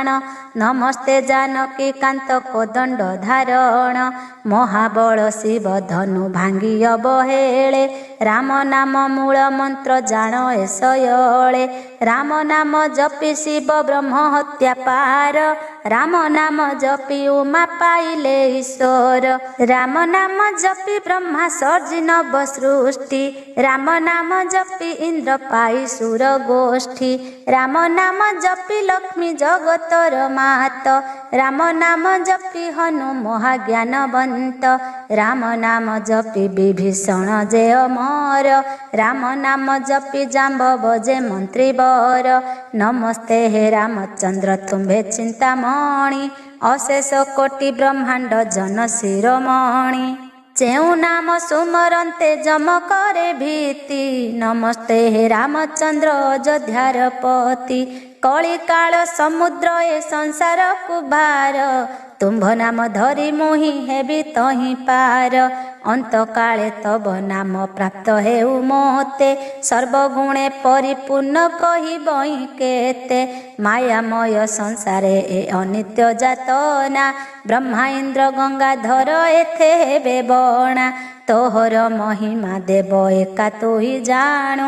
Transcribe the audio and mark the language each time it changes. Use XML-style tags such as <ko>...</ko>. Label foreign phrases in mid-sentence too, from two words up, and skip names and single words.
<or>ନମସ୍ତେ ଜାନକୀ କାନ୍ତ କୋଦଣ୍ଡ ଧାରଣ, ମହାବଳ ଶିବ ଧନୁ ଭାଙ୍ଗି ଅବହେଳେ। ରାମ ନାମ ମୂଳ ମନ୍ତ୍ର ଜାଣ ଏ ଶୟଳେ, ରାମ ନାମ ଜପି ଶିବ ବ୍ରହ୍ମ ହତ୍ୟା ପାର। ରାମ ନାମ ଜପି ଉମା ପାଇଲେ ଈଶ୍ୱର। ରାମ ନାମ ଜପି ବ୍ରହ୍ମା ସର୍ଜି ନବ ସୃଷ୍ଟି। ରାମ ନାମ ଜପି ଇନ୍ଦ୍ର ପାଇ ସୁର ଗୋଷ୍ଠୀ। ରାମ ନାମ ଜପି ଲକ୍ଷ୍ମୀ ଜଗତର ମାତ। ରାମ ନାମ ଜପି ହନୁ ମହାଜ୍ଞାନବନ୍ତ। ରାମ ନାମ ଜପି ବିଭୀଷଣ ଯେ ଅମର। ରାମ ନାମ ଜପି ଜାମ୍ବବ ଯେ ମନ୍ତ୍ରୀ ବର। ନମସ୍ତେ ହେ ରାମଚନ୍ଦ୍ର ତୁମ୍ଭେ ଚିନ୍ତାମଣି। ଅଶେଷ କୋଟି ବ୍ରହ୍ମାଣ୍ଡ ଜନ ଶିରୋମଣି। ଯେଉଁ ନାମ ସୁମରନ୍ତେ ଯମ କରେ ଭୀତି। ନମସ୍ତେ ହେ ରାମଚନ୍ଦ୍ର ଅଯୋଧ୍ୟାର ପତି। କଳି କାଳ ସମୁଦ୍ର ଏ ସଂସାର କୁଭାର। ତୁମ୍ଭ ନାମ ଧରି ମୁହିଁ ହେବି ତହିଁ ପାର। ଅନ୍ତ କାଳେ ତବ ନାମ ପ୍ରାପ୍ତ ହେଉ ମୋତେ। ସର୍ବଗୁଣେ ପରିପୂର୍ଣ୍ଣ କହିବହି କେତେ। ମାୟାମୟ ସଂସାରେ ଏ ଅନିତ୍ୟ ଯାତନା। ବ୍ରହ୍ମା ଇନ୍ଦ୍ର ଗଙ୍ଗାଧର ଏଥେ ହେବେ ବଣା। ତୋହର ମହିମା ଦେବ ଏକା ତୁହି ଜାଣୁ।</or>